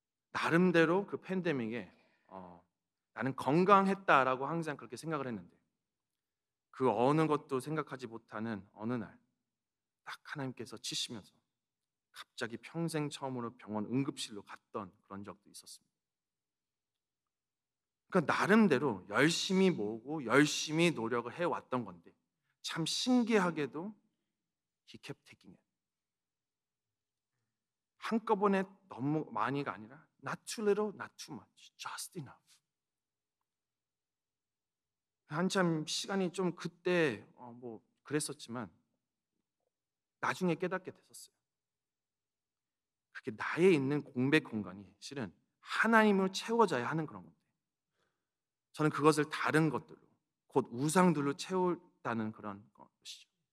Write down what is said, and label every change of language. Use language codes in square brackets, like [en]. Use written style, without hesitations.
[ko] 나름대로 그 팬데믹에 나는 건강했다라고 항상 그렇게 생각을 했는데 그 어느 것도 생각하지 못하는 어느 날 딱 하나님께서 치시면서 갑자기 평생 처음으로 병원 응급실로 갔던 그런 적도 있었습니다. 그러니까 나름대로 열심히 모으고 열심히 노력을 해왔던 건데 참 신기하게도 [en] he kept taking it. [ko] 한꺼번에 너무 많이가 아니라 [en] not too little, not too much, just enough. [ko] 한참 시간이 좀 그때 뭐 그랬었지만 나중에 깨닫게 됐었어요. 그게 나에 있는 공백 공간이 실은 하나님을 채워져야 하는 그런 건데 저는 그것을 다른 것들로 곧 우상들로 채우다는 그런 것이죠.